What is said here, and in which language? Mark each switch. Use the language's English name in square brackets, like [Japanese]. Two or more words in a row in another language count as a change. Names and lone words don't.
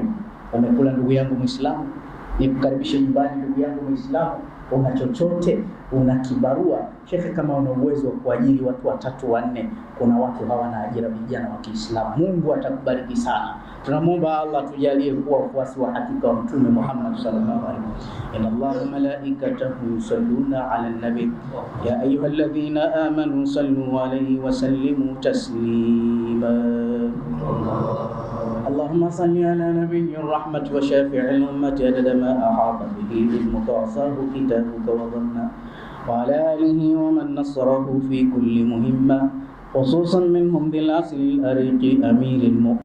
[Swahili] Umekula ndugu yangu Muislamu, nikukaribishe nyumbani ndugu yangu Muislamu. Una chochote, una kibarua Sheikh, kama una uwezo wa kuajiri watu 3 4, kuna watu hawana ajira, vijana wa Kiislamu, Mungu atakubariki sana. Tunamwomba Allah tujalie kuwa wafuasi wa hakika wa Mtume Muhammad [Arabic] صلى الله عليه وسلم. إن الله وملائكته يصلون على النبي يا أيها الذين آمنوا صلوا عليه وسلموا تسليما. اللهم صل على نبي الرحمة وشافع الأمة عدد ما أحاط به علمك وصاه كتابك وظنه، وعلى آله ومن نصره في كل مهمة، خصوصا منهم ذي الأصل الأريق أمير المؤمنين.